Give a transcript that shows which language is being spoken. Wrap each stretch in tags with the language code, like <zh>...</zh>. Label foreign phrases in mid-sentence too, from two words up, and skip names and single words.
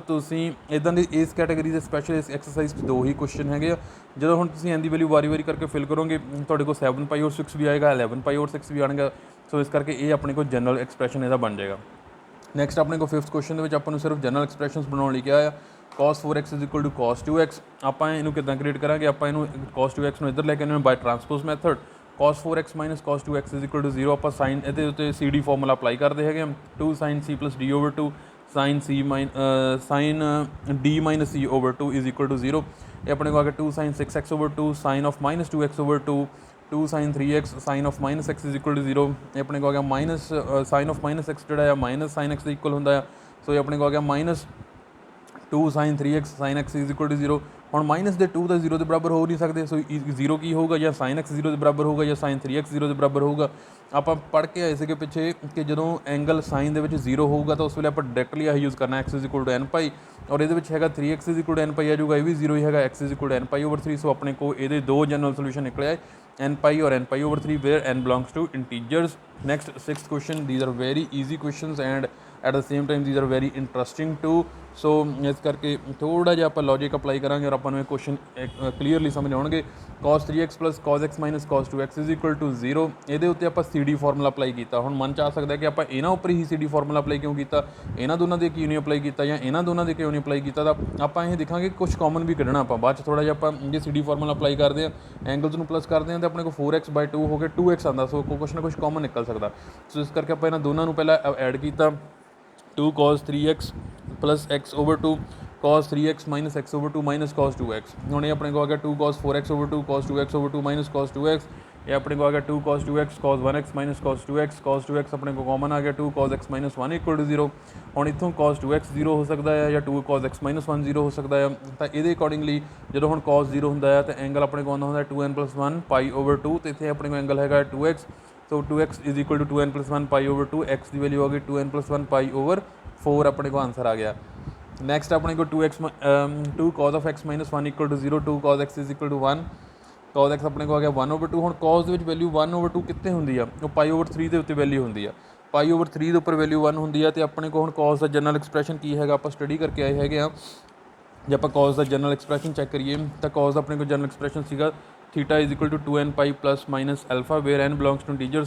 <pa>ਤੁਸੀਂ ਇੱਦਾਂ ਦੀ ਇਸ ਕੈਟਾਗਰੀ ਦੇ ਸਪੈਸ਼ਲ ਇਸ ਐਕਸਰਸਾਈਜ਼ 'ਚ ਦੋ ਹੀ ਕੁਐਸਚਨ ਹੈਗੇ ਆ ਜਦੋਂ ਹੁਣ ਤੁਸੀਂ n ਦੀ</pa> <en>value vary</en> <pa>ਕਰਕੇ ਫਿਲ ਕਰੋਗੇ ਤੁਹਾਡੇ ਕੋਲ 7 π/6 ਵੀ ਆਏਗਾ 11 π/6 ਵੀ ਆਣਗਾ ਸੋ ਇਸ ਕਰਕੇ ਇਹ ਆਪਣੇ ਕੋਲ</pa> <en>general expression</en> <pa>ਇਹਦਾ ਬਣ ਜਾਏਗਾ ਨੈਕਸਟ ਆਪਣੇ ਕੋਲ</pa> <en>fifth question</en> <pa>ਦੇ ਵਿੱਚ ਆਪਾਂ ਨੂੰ ਸਿਰਫ</pa> <en>general expressions</en> <pa>ਬਣਾਉਣ ਲਈ ਕਿਹਾ ਆ</pa> <en>cos 4x is equal to cos 2x</en> <pa>ਆਪਾਂ ਇਹਨੂੰ ਕਿੱਦਾਂ ਕ੍ਰੀਏਟ ਕਰਾਂਗੇ ਆਪਾਂ ਇਹਨੂੰ cos 2x ਨੂੰ ਇੱਧਰ ਲੈ ਕੇ ਆਉਣਾ</pa> <en>by transpose method cos 4x - cos 2x is equal to 0</en> <pa>ਆਪਾਂ ਸਾਈਨ ਇਹਦੇ ਉੱਤੇ</pa> <en>CD formula apply</en> <pa>ਕਰਦੇ ਹੈਗੇ</pa> <en>2 sin c plus d over 2 sin d minus c over 2 is equal to 0</en> <pa>ਇਹ ਆਪਣੇ ਕੋਲ ਆ ਗਿਆ</pa> <en>2 sin 6x over 2 sin of -2x over 2 2 sin 3x sin of -x is equal to 0</en> <pa>ਇਹ ਆਪਣੇ ਕੋਲ ਆ ਗਿਆ</pa> <en>minus sin of -x</en> <pa>ਜਿਹੜਾ ਆ</pa> <en>minus sin x</en> <pa>ਦੇ ਇਕੁਅਲ ਹੁੰਦਾ ਆ ਸੋ ਇਹ ਆਪਣੇ ਕੋਲ ਆ ਗਿਆ</pa> <en>-2 sin 3x sin x is equal to 0</en> <pa>ਹੁਣ ਮਾਈਨਸ ਦੇ 2 ਤਾਂ 0 ਦੇ ਬਰਾਬਰ ਹੋ ਨਹੀਂ ਸਕਦੇ ਸੋ 0 ਕੀ ਹੋਊਗਾ ਜਾਂ sin x 0 ਦੇ ਬਰਾਬਰ ਹੋਊਗਾ ਜਾਂ sin 3x 0 ਦੇ ਬਰਾਬਰ ਹੋਊਗਾ ਆਪਾਂ ਪੜ੍ਹ ਕੇ ਆਏ ਸੀਗੇ ਪਿੱਛੇ ਕਿ ਜਦੋਂ</pa> <en>angle sine</en> <pa>ਦੇ ਵਿੱਚ 0 ਹੋਊਗਾ ਤਾਂ ਉਸ ਵੇਲੇ ਆਪਾਂ ਡਾਇਰੈਕਟਲੀ ਆਹੀ ਯੂਜ਼ ਕਰਨਾ</pa> <en>x is equal to n π</en> <pa>ਔਰ ਇਹਦੇ ਵਿੱਚ ਹੈਗਾ</pa> <en>3x is equal to n π</en> <pa>ਆ ਜਾਊਗਾ ਇਹ ਵੀ 0 ਹੀ ਹੈਗਾ</pa> <en>x is equal to n π/3</en> <pa>ਸੋ ਆਪਣੇ ਕੋਲ ਇਹਦੇ ਦੋ</pa> <en>general solution</en> <pa>ਨਿਕਲੇ ਆਏ</pa> <en>n π or n π/3 where n belongs to integers next sixth question these are very easy questions and at the same time these are very interesting too</en> <pa>ਸੋ ਇਸ ਕਰਕੇ ਥੋੜ੍ਹਾ ਜਿਹਾ ਆਪਾਂ</pa> <en>logic apply</en> <pa>ਕਰਾਂਗੇ ਔਰ ਆਪਾਂ ਨੂੰ ਇਹ</pa> <en>question clearly</en> <pa>ਸਮਝ ਆਉਣਗੇ</pa> <en>cos 3x plus cos x minus cos 2x is equal</en> <pa>to 0 ਇਹਦੇ ਉੱਤੇ ਆਪਾਂ</pa> <en>CD formula apply</en> <pa>ਕੀਤਾ ਹੁਣ ਮਨ 'ਚ ਆ ਸਕਦਾ ਕਿ ਆਪਾਂ ਇਹਨਾਂ ਉੱਪਰ ਹੀ</pa> <en>CD formula apply</en> <pa>ਕਿਉਂ ਕੀਤਾ ਇਹਨਾਂ ਦੋਨਾਂ ਦੇ ਕਿਉਂ ਨਹੀਂ ਅਪਲਾਈ ਕੀਤਾ ਜਾਂ ਇਹਨਾਂ ਦੋਨਾਂ ਦੇ ਕਿਉਂ ਨਹੀਂ ਅਪਲਾਈ ਕੀਤਾ ਤਾਂ ਆਪਾਂ ਇਹ ਦੇਖਾਂਗੇ ਕੁਝ ਕਾਮਨ ਵੀ ਕੱਢਣਾ ਆਪਾਂ ਬਾਅਦ 'ਚ ਥੋੜ੍ਹਾ ਜਿਹਾ ਆਪਾਂ ਜੇ</pa> <en>CD formula apply</en> <pa>ਕਰਦੇ ਹਾਂ ਐਂਗਲਸ ਨੂੰ ਪਲੱਸ ਕਰਦੇ ਹਾਂ ਤਾਂ ਆਪਣੇ ਕੋਲ 4x/2 ਹੋ ਕੇ 2x ਆਉਂਦਾ ਸੋ ਕੁਛ ਨਾ ਕੁਛ ਕਾਮਨ ਨਿਕਲ ਸਕਦਾ ਸੋ ਇਸ ਕਰਕੇ ਆਪਾਂ ਇਹਨਾਂ ਦੋਨਾਂ ਨੂੰ ਪਹਿਲਾਂ ਐਡ ਕੀਤਾ</pa> <en>2 cos 3x plus x over 2 cos 3x minus x over 2 minus cos 2x</en> <pa>ਹੁਣ ਇਹ ਆਪਣੇ ਕੋਲ ਆ ਗਿਆ</pa> <en>2 cos 4x over 2 cos 2x over 2 minus cos 2x</en> <pa>ਇਹ ਆਪਣੇ ਕੋਲ ਆ ਗਿਆ</pa> <en>2 cos 2x cos 1x minus cos 2x</en> <pa>ਆਪਣੇ ਕੋਲ ਕਾਮਨ ਆ ਗਿਆ</pa> <en>2 cos x minus 1 equal to 0</en> <pa>ਹੁਣ ਇੱਥੋਂ cos 2x 0 ਹੋ ਸਕਦਾ ਹੈ ਜਾਂ</pa> <en>2 cos x minus 1</en> <pa>0 ਹੋ ਸਕਦਾ ਹੈ ਤਾਂ ਇਹਦੇ ਅਕੋਰਡਿੰਗਲੀ ਜਦੋਂ ਹੁਣ cos 0 ਹੁੰਦਾ ਹੈ ਤਾਂ ਐਂਗਲ ਆਪਣੇ ਕੋਲ ਆਉਂਦਾ ਹੁੰਦਾ</pa> <en>2n plus 1 pi over 2</en> <pa>ਤੇ ਇੱਥੇ ਆਪਣੇ ਕੋਲ ਐਂਗਲ ਹੈਗਾ 2x ਸੋ</pa> <en>2x is equal to 2n plus 1 pi over 2</en> <pa>x ਦੀ ਵੈਲਿਊ ਆ ਗਈ</pa> <en>2n plus 1 pi over 4</en> <pa>ਆਪਣੇ ਕੋਲ ਆਨਸਰ ਆ ਗਿਆ ਨੈਕਸਟ ਆਪਣੇ ਕੋਲ</pa> <en>2 cos of x minus 1 equal to 0 2 cos x</en> <pa>is equal to 1 cos x ਆਪਣੇ ਕੋਲ ਆ ਗਿਆ 1/2 ਹੁਣ cos ਦੇ ਵਿੱਚ ਵੈਲਿਊ 1/2 ਕਿੱਥੇ ਹੁੰਦੀ ਆ ਉਹ</pa> <en>pi over 3</en> <pa>ਦੇ ਉੱਤੇ ਵੈਲਿਊ ਹੁੰਦੀ ਆ π/3 ਦੇ ਉੱਪਰ ਵੈਲਿਊ 1 ਹੁੰਦੀ ਹੈ। ਤੇ ਆਪਣੇ ਕੋਲ ਹੁਣ cos ਦਾ</pa> <en>general expression</en> <pa>ਕੀ ਹੈਗਾ, ਆਪਾਂ ਸਟੱਡੀ ਕਰਕੇ ਆਏ ਹੈਗੇ ਆ। ਜੇ ਆਪਾਂ cos ਦਾ</pa> <en>general expression</en> <pa>ਚੈੱਕ ਕਰੀਏ ਤਾਂ cos ਦਾ ਆਪਣੇ ਕੋਲ</pa> <en>general expression</en> <pa>ਸੀਗਾ</pa> <en>theta is equal to 2n pi plus minus alpha where n belongs to integers.</en>